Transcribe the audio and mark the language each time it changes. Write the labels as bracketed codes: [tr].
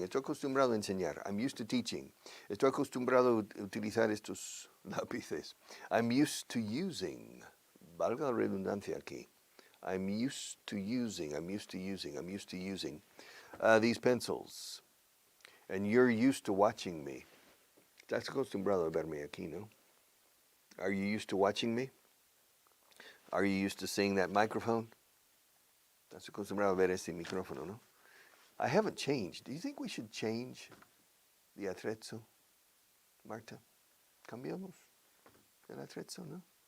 [es] Estoy acostumbrado a enseñar. [en] I'm used to teaching. [es] Estoy acostumbrado a utilizar estos lápices. [en] I'm used to using. [es] Valga la redundancia aquí. [en] I'm used to using these pencils. And you're used to watching me. [es] Estás acostumbrado a verme aquí, ¿no? [en] Are you used to watching me? Are you used to seeing that microphone? [es] Estás acostumbrado a ver este micrófono, ¿no? [en] I haven't changed. Do you think we should change the attrezzo, Marta? [es] Cambiamos el attrezzo, ¿no?